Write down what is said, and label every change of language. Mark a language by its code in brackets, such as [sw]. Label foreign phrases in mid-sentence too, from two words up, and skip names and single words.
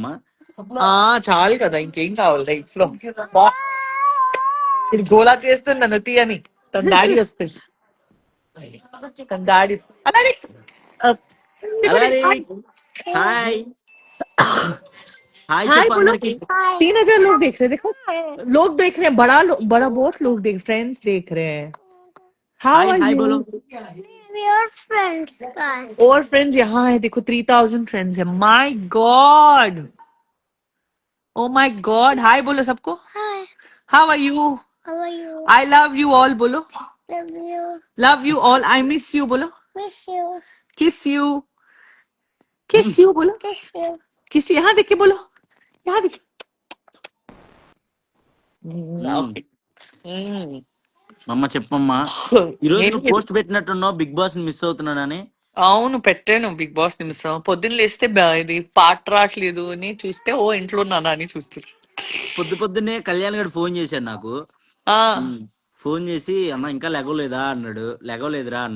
[te] చాలు కదా, ఇంకేం కావాలి లైఫ్ లో. ఇది గోలా చేస్తుంది నన్ను తీయని. తన డాడీ వస్తుంది, తన డాడీ. అలానే అలానే హాయ్ హాయ్ [hi] हाय [te] చెప్పు [hi] बोलो। [te] అందరికి. [hi] 3,000 लोग देख रहे हैं, देखो लोग देख रहे हैं, बड़ा बहुत लोग देख, फ्रेंड्स देख रहे हैं। [en] हाउ హాయ్ आर హాయ్ यू? [hi] బోలో. [en] Your friends guy. [hi] और फ्रेंड्स यहाँ है, देखो 3,000 फ्रेंड्स है। [en] My God, oh my God. [hi] हाय बोलो सबको। [en] Hi, How are you? how are you? I love you all बोलो। Love you. Love you all, I miss you बोलो। Miss you. Kiss you, kiss you बोलो। Kiss you. kiss you, [hi] यहाँ देख के बोलो, यहाँ देख। [te] ఓకే. మమ్మ చెప్పమ్మా, ఈరోజు ఏం నువ్వు లేదు. పోస్ట్ పెట్టినట్టున్నావు బిగ్ బాస్ మిస్ అవుతున్నానని. అవును, పెట్టాను బిగ్ బాస్ నిమిషం. పొద్దున్న లేస్తే ఇది పాట రావట్లేదు అని చూస్తే, ఓ ఇంట్లో ఉన్నానా అని చూస్తారు. పొద్దున్నే కళ్యాణ్ గారు ఫోన్ చేశాడు నాకు. ఆ, ఫోన్ చేసి అన్న ఇంకా లెగవలేదా అన్నాడు. లెగవలేదురా అన్న.